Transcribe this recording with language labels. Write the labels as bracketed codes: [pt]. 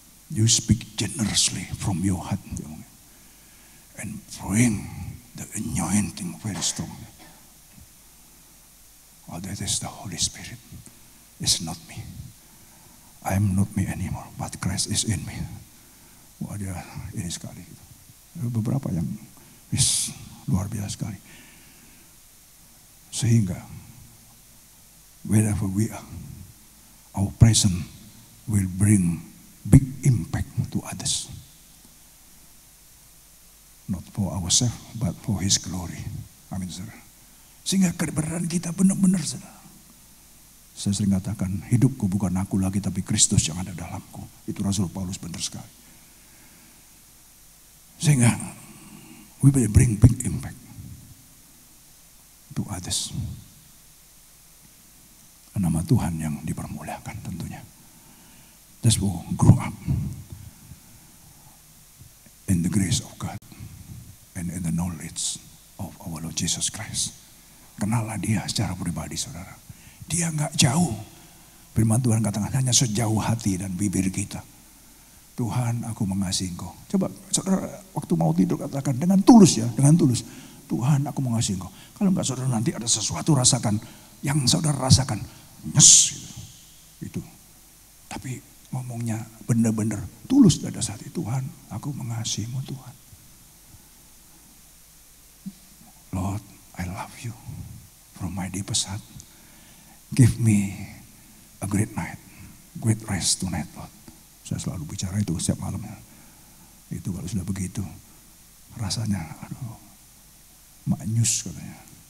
[en] You speak generously from your heart and bring the anointing very strong. Oh, that is the Holy Spirit. It's not me. I am not me anymore, but Christ is in me. [id] Wah, dia ini sekali. Beberapa yang luar biasa sekali. Sehingga [en] wherever we are, our presence will bring big impact to others. Not for ourselves, but for His glory. [id] Amin, saudara. Sehingga kebenaran kita benar-benar, saudara. Saya sering katakan, hidupku bukan aku lagi, tapi Kristus yang ada dalamku. Itu Rasul Paulus benar sekali. Sehingga [en] we will bring big impact to others. [id] Nama Tuhan yang dipermuliakan tentunya. [en] Just will grow up in the grace of God and in the knowledge of our Lord Jesus Christ. [id] Kenallah dia secara pribadi, saudara. Dia nggak jauh. Firman Tuhan katakan hanya sejauh hati dan bibir kita. Tuhan, aku mengasihi Engkau. Coba saudara waktu mau tidur katakan dengan tulus ya, dengan tulus. Tuhan, aku mengasihi Engkau. Kalau enggak saudara nanti ada sesuatu rasakan yang saudara rasakan nyes gitu. Tapi ngomongnya benar-benar tulus pada saat itu. Tuhan, aku mengasihimu Tuhan. [en] Lord, I love you from my deepest heart. Give me a great night, great rest tonight, Lord. [id] Saya selalu bicara itu setiap malamnya. Itu kalau sudah begitu, rasanya, aduh, maknyus katanya.